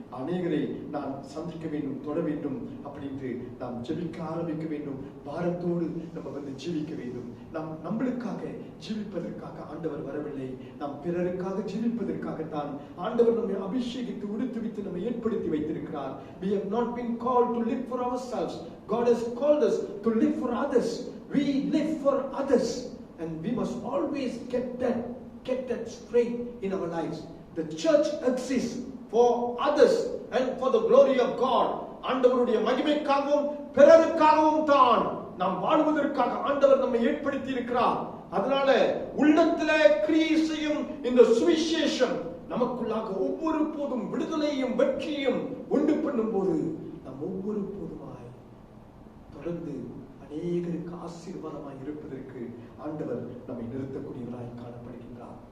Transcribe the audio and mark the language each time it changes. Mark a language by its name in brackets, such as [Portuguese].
[Tamil] அநேகரை நாம் சந்திக்க வேண்டும், தொட வேண்டும் அப்படின்று நாம் ஜெபிக்க ஆரம்பிக்க வேண்டும். பாரத்தோடு நம்ம வந்து ஜீவிக்க வேண்டும். நாம் நம்மளுக்காக ஜீவிப்பதற்காக ஆண்டவர் வரவில்லை, நாம் பிறருக்காக ஜீவிப்பதற்காகத்தான் ஆண்டவர் நம்மை அபிஷேகித்து உடுத்துவித்து நம்மை ஏற்படுத்தி வைத்திருக்கிறார். [English] We have not been called to live for ourselves. God has called us to live for others. We live for others, and we must always get that straight in our lives. The church exists for others and for the glory of God. [Tamil] ஆண்டவருடைய மகிமைக்காகவும் பிறருக்காகவும் தான் நாம் வாழ்வதற்காக ஆண்டவர் நம்மை ஏற்படுத்தி இருக்கிறார். அதனால உள்ளத்திலே கிரியை செய்யும் இந்த சுவிசேஷம் நமக்குள்ளாக ஒவ்வொரு போதும் விடுதலையும் வெற்றியும் உண்டு பண்ணும் போது நாம் ஒவ்வொரு போதுமாய் தொடர்ந்து அநேகருக்கு ஆசீர்வாதமாய் இருப்பதற்கு ஆண்டவர் நம்மை நிறுத்தக்கூடியவராய் காணப்படுகின்றார்.